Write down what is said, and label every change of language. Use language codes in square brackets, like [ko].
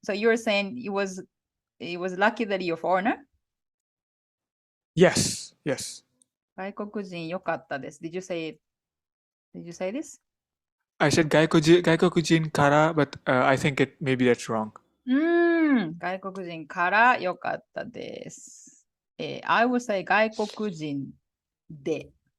[en] So you were saying it was lucky that you're a foreigner? Yes. [ja] 外国人よかったです。 [en] Did you say this? I said 外国人から but I think maybe that's wrong. [ja] 外国人からよかったです。 [en] I would say 外国人で。